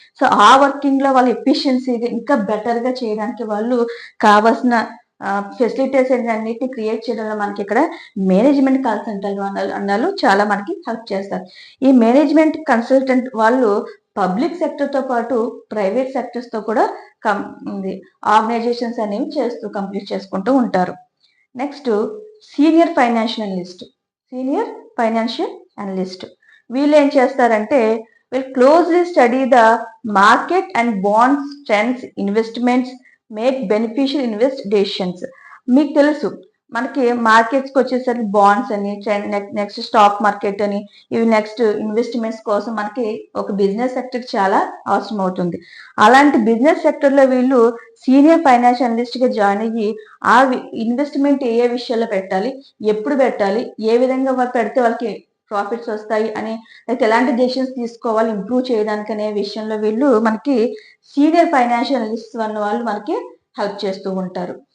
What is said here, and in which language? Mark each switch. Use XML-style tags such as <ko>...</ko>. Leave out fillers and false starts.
<te>So ఆ working లో వాళ్ళు ఎఫిషియన్సీగా ఇంకా బెటర్ గా చేయడానికి వాళ్ళు కావాల్సిన ఫెసిలిటీస్ అన్నిటిని క్రియేట్ చేయడంలో మనకి ఇక్కడ మేనేజ్మెంట్ కన్సల్టెంట్ అన్నారు చాలా మనకి హెల్ప్ చేస్తారు. ఈ మేనేజ్మెంట్ కన్సల్టెంట్ వాళ్ళు పబ్లిక్ సెక్టర్ తో పాటు ప్రైవేట్ సెక్టర్స్ తో కూడా ఆర్గనైజేషన్స్ అనేవి కంప్లీట్ చేసుకుంటూ ఉంటారు. Next senior financial analyst. Senior financial analyst వీళ్ళు ఏం చేస్తారంటే</te> <en>will closely study the market and bonds trends, investments, make beneficial invest decisions.</en> <te>మీకు తెలుసు మనకి మార్కెట్స్కి వచ్చేసరికి బాండ్స్ అని నెక్స్ట్ స్టాక్ మార్కెట్ అని ఇవి నెక్స్ట్ ఇన్వెస్ట్మెంట్స్ కోసం మనకి ఒక బిజినెస్ సెక్టర్ చాలా అవసరం అవుతుంది. అలాంటి బిజినెస్ సెక్టర్ లో వీళ్ళు సీనియర్ ఫైనాన్షియల్ అనలిస్ట్ గా జాయిన్ అయ్యి ఆ ఇన్వెస్ట్మెంట్ ఏ ఏ విషయాల్లో పెట్టాలి, ఎప్పుడు పెట్టాలి, ఏ విధంగా పెడితే వాళ్ళకి ప్రాఫిట్స్ వస్తాయి అని అయితే ఎలాంటి డెసిషన్స్ తీసుకోవాలి ఇంప్రూవ్ చేయడానికి అనే విషయంలో వీళ్ళు మనకి సీనియర్ ఫైనాన్షియల్ అనలిస్ట్ అన్న వాళ్ళు మనకి హెల్ప్ చేస్తూ ఉంటారు.</te>